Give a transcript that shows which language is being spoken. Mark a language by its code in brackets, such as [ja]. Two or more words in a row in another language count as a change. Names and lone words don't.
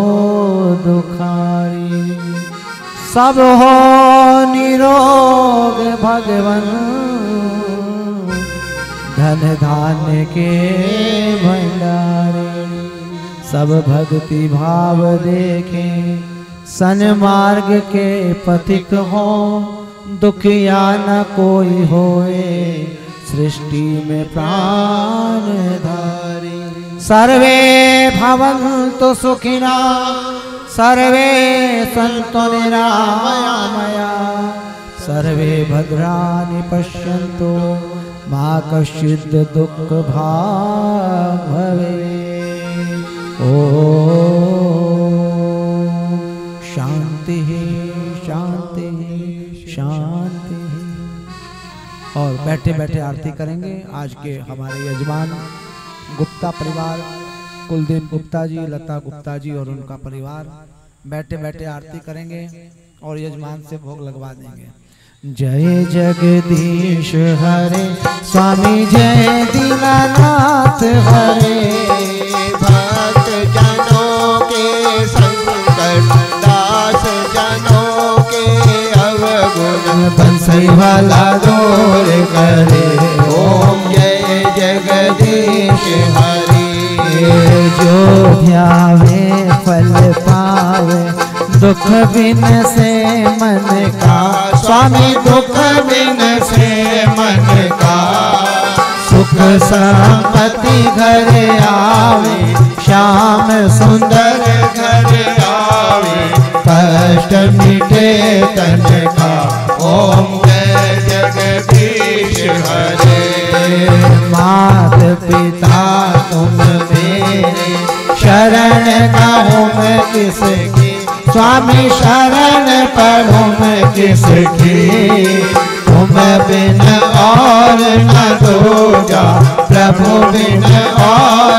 [hi] दुखारी सब हो निरोग भगवन धन धान्य के भंडारे सब भक्ति भाव देखे सन्मार्ग के पथिक हो दुखिया न कोई होए सृष्टि में प्राण धारी [sa] सर्वे भवन्तु सुखिना सर्वे सन्तु निरामया सर्वे भद्राणि पश्यन्तु मा कश्चित् दुःख भाग् भवेत्। ओम शांति शांति शांति। [hi] और बैठे बैठे आरती करेंगे। आज के हमारे यजमान गुप्ता परिवार, कुलदीप गुप्ता जी, लता गुप्ता जी और उनका परिवार बैठे बैठे आरती करेंगे और यजमान से भोग लगवा देंगे। जय जगदीश हरे स्वामी जय दीनानाथ हरे भक्त जनों के संकट दास जनों के अवगुण बंसी वाला दूर करे। ओम जय जगदीश हरि। जो ध्यावे फल पावे दुख बिन से मन का स्वामी दुख बिन से मन का सुख संपत्ति घर आवे श्याम सुंदर घर आवे कष्ट मिटे तन का। ओम जय जगदीश हरे। मात पिता तुम मेरे शरण गाँव में किसकी स्वामी शरण पढ़ूं मैं किसकी तुम बिन और न दूजा प्रभु बिन और